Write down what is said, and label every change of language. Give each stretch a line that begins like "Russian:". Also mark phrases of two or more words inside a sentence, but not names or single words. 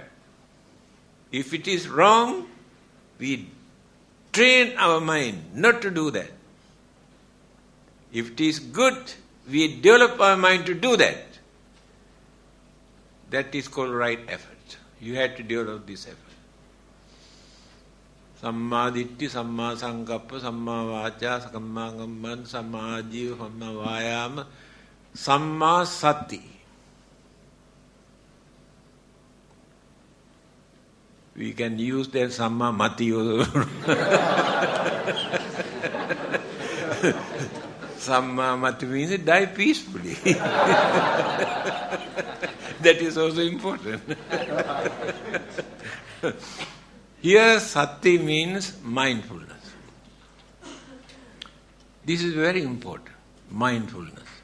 English: If it is wrong, we train our mind not to do that. If it is good, we develop our mind to do that. That is called right effort. You have to develop this effort.
Pali: Samma ditti, samma sankappa, samma vaca, samma kamman, samma ājīva, samma vāyāma, samma sati.
English: We can use that
Pali: samma mati. Samma mati
English: means die peacefully. That is also important. Here sati means mindfulness. This is very important, mindfulness.